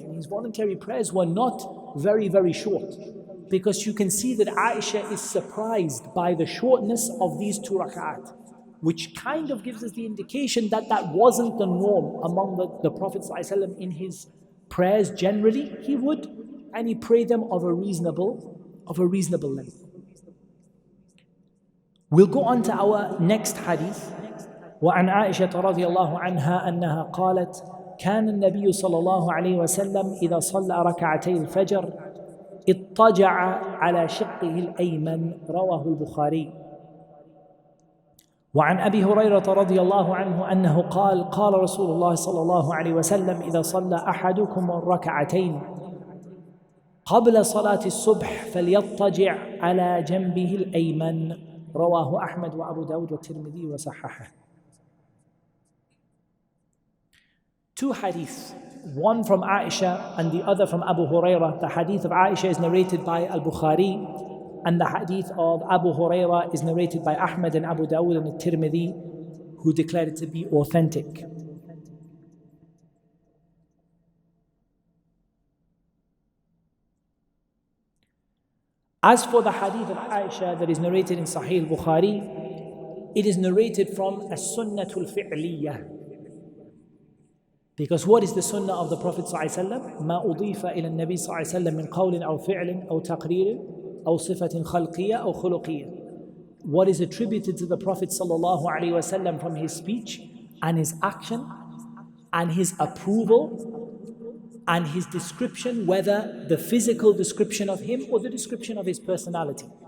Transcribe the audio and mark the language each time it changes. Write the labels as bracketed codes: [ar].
[en] And his voluntary prayers were not very, very short. Because you can see that Aisha is surprised by the shortness of these 2 rak'at, which kind of gives us the indication that that wasn't the norm among the Prophet ﷺ in his prayers generally. He would, and he prayed them of a reasonable length. We'll go on to our next hadith. [ar] وعن عائشة رضي الله عنها أنها قالت كان النبي صلى الله عليه وسلم إذا صلى ركعتي الفجر اضطجع على شقه الأيمن رواه البخاري. وعن أبي هريرة رضي الله عنه أنه قال قال رسول الله صلى الله عليه وسلم إذا صلى أحدكم الركعتين قبل صلاة الصبح فليضطجع على جنبه الأيمن رواه أحمد وأبو داود والترمذي وصححه. [en] 2 hadiths, one from Aisha and the other from Abu Hurairah. The hadith of Aisha is narrated by Al-Bukhari, and the hadith of Abu Hurairah is narrated by Ahmad and Abu Dawud and Tirmidhi, who declared it to be authentic. As for the hadith of Aisha that is narrated in Sahih Bukhari, it is narrated from as-sunnatul fi'liyah. Because what is the sunnah of the Prophet ﷺ? [ar] ما أضيف إلى النبي صلى الله عليه وسلم من قول أو فعل أو تقرير أو صفة خلقية أو خلقية. [en] What is attributed to the Prophet ﷺ from his speech and his action and his approval and his description, whether the physical description of him or the description of his personality.